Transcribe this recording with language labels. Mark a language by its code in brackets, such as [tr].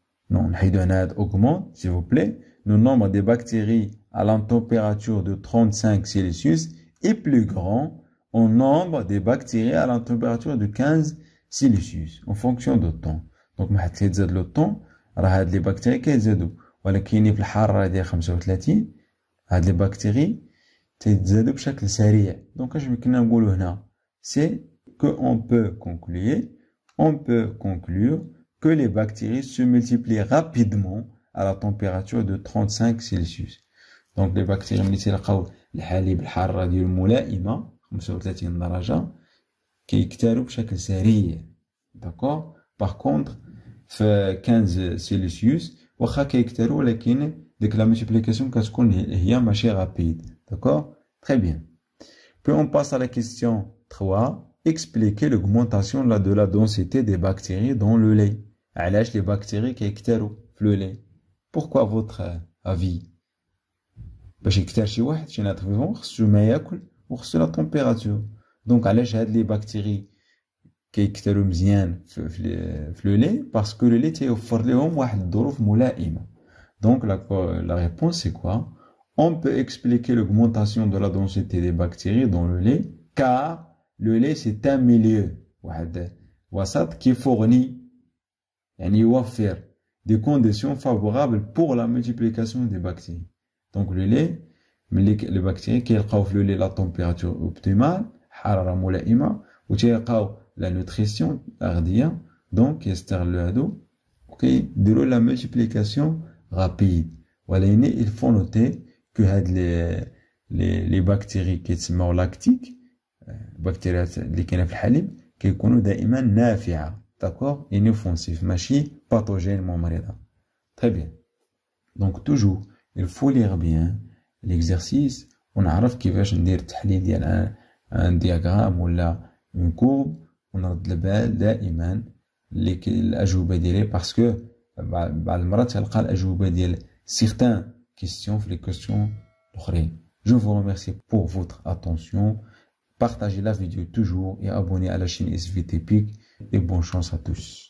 [fr] Non, augmente, s'il vous plaît. Le nombre de bactéries à la température de 35 Celsius est plus grand au nombre de bactéries à la température de 15 Celsius, en fonction du temps. [ar] Donc, ما حتزيد le temps, راه هاد لي بكتيري كيزيدوا، ولكن في الحرارة ديال 35 هاد لي بكتيري تيتزادوا بشكل سريع. [fr] Donc, [ar] اش يمكننا نقولوا هنا؟ [fr] C'est que on peut conclure que les bactéries se multiplient rapidement à la température de 35 Celsius. [ar] Donc les bactéries ملي تلقاو الحليب الحرارة ديالو ملائمة 35 درجة كيكتروا بشكل سريع. داكور؟ باغ كونطخ في 15 سيلسيوس واخا كيكتروا ولكن ديك لا مولتيبليكاسيون كتكون هي ماشي رابيد. [fr] داكور؟ Très bien. Puis on passe à la question 3. Expliquer l'augmentation de la densité des bactéries dans le lait. [ar] علاش les bactéries كيكتروا في le lait. [fr] Pourquoi votre avis? [ar] باش يكتر شي واحد شي ناطق فيهم خصو ما ياكل وخصو لا تمبيراتور. دونك علاش هاد لي بكتيري كيكتروا مزيان في le lait? Parce que le lait تيوفر لهم واحد الظروف ملائمة. [fr] Donc la réponse c'est quoi? On peut expliquer l'augmentation de la densité des bactéries dans le lait car le lait c'est un milieu [ar] واحد وسط [fr] qui fournit [ar] يعني يوفر [fr] des conditions favorables pour la multiplication des bactéries. Donc le lait les bactéries [ar] كيلقاو في [fr] le lait la température optimale [ar] حرارة ملائمة وتيلقاو [fr] la nutrition [ar] الأغذية [fr] donc [ar] يستغلوا هادو وكيديروا [fr] la multiplication rapide. [ar] ولكن [fr] il faut noter que [ar] هاد les bactéries كيتسموا لاكتيك البكتيريات اللي كاينه في الحليب كيكونوا دائما نافعه. داكور؟ inoffensif ماشي pathogène مريضه. [fr] Très bien. Donc toujours il faut lire bien l'exercice [ar] ونعرف كيفاش ندير التحليل ديال ان دياغرام ولا اون كورب ونرد البال دائما الاجوبه ديالي باسكو بعض المرات تلقى الاجوبه ديال [fr] certains questions [ar] في [fr] les questions [ar] الاخرين. [fr] Je vous remercie pour votre attention. Partagez la vidéo toujours et abonnez à la chaîne SVT PIC et bonne chance à tous.